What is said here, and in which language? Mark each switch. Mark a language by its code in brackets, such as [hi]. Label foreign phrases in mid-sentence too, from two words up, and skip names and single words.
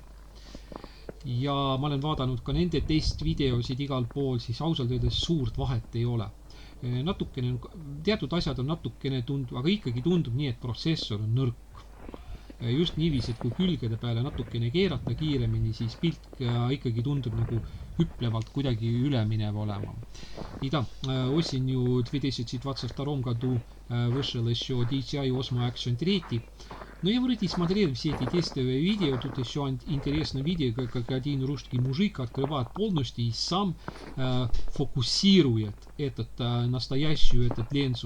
[et] Ja ma olen vaadanud ka nende testvideosid igal pool, siis ausalt öeldes suurt vahet ei ole. Natukene, teatud asjad on natukene tundub, aga ikkagi tundub nii, et protsessor on nõrk. Just niiviisi, et kui külgede peale natukene keerata kiiremini, siis pilt ikkagi tundub nagu hüplevalt kuidagi üleminev olema. [ru] И да, осенью 2022 году вышел еще DJI OSMO Action 3. Но я вроде смотрел все эти тестовые видео. Тут еще интересное видео, как один русский мужик открывает полностью и сам фокусирует настоящую ленсу.